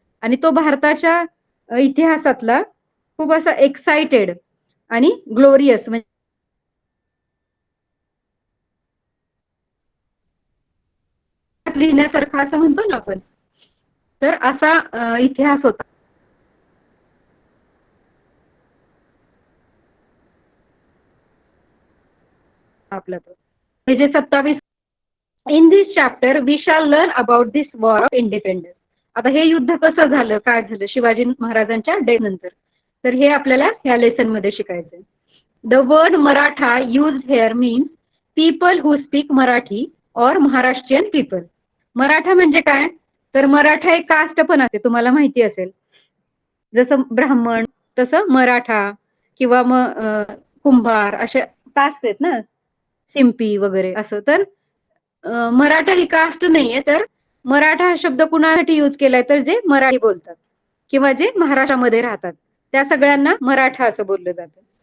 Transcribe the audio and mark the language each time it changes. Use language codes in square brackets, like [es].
[mr] आणि तो भारताच्या इतिहासातला खूप असा एक्साइटेड आणि ग्लोरियस म्हणजे लिहिण्यासारखा असं म्हणतो ना आपण, तर असा इतिहास होता आपला तो. हे जे 27. [en] In this chapter we shall learn about this war of independence. [mr] आता हे युद्ध कसं झालं, काय झालं शिवाजी महाराजांच्या डेथ नंतर, तर हे आपल्याला ह्या लेसन मध्ये शिकायचंय. [en] The word Maratha use here means people who speak Marathi or Maharashtrian people. [mr] मराठा म्हणजे काय, तर मराठा एक कास्ट पण असते, तुम्हाला माहिती असेल. जसं ब्राह्मण तसं मराठा किंवा मग कुंभार अशा कास्ट आहेत ना, शिंपी वगैरे असं. तर मराठा ही कास्ट नाहीये, तर मराठा हा शब्द कुणासाठी यूज केलाय, तर जे मराठी बोलतात किंवा जे महाराष्ट्रामध्ये राहतात त्या सगळ्यांना मराठा असं बोललं जातं.